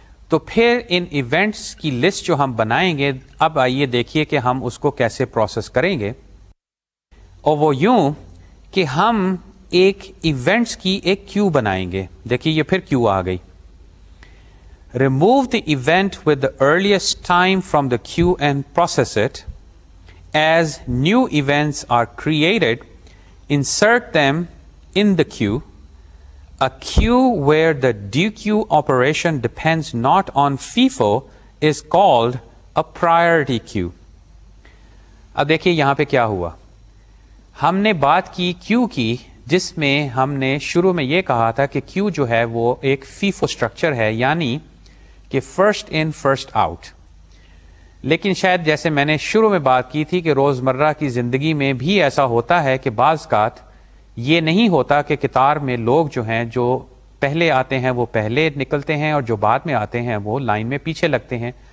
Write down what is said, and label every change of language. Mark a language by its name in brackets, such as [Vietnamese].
[Urdu] تو پھر ان ایونٹس کی لسٹ جو ہم بنائیں گے، اب آئیے دیکھیے کہ ہم اس کو کیسے پروسیس کریں گے، اور وہ یوں کہ ہم ایک ایونٹس کی ایک کیو بنائیں گے۔ دیکھیے یہ پھر کیو آ گئی۔ [English] Remove the event with the earliest time from the queue and process it. As new events are created, insert them in the queue. A queue where the dequeue operation depends not on FIFO is called a priority queue. [Urdu] اب دیکھیے یہاں پہ کیا ہوا، ہم نے بات کی کیو کی، جس میں ہم نے شروع میں یہ کہا تھا کہ کیو جو ہے وہ ایک فیفو اسٹرکچر ہے، یعنی کہ فرسٹ ان فرسٹ آؤٹ۔ لیکن شاید جیسے میں نے شروع میں بات کی تھی کہ روزمرہ کی زندگی میں بھی ایسا ہوتا ہے کہ بعض اوقات یہ نہیں ہوتا کہ قطار میں لوگ جو ہیں جو پہلے آتے ہیں وہ پہلے نکلتے ہیں اور جو بعد میں آتے ہیں وہ لائن میں پیچھے لگتے ہیں۔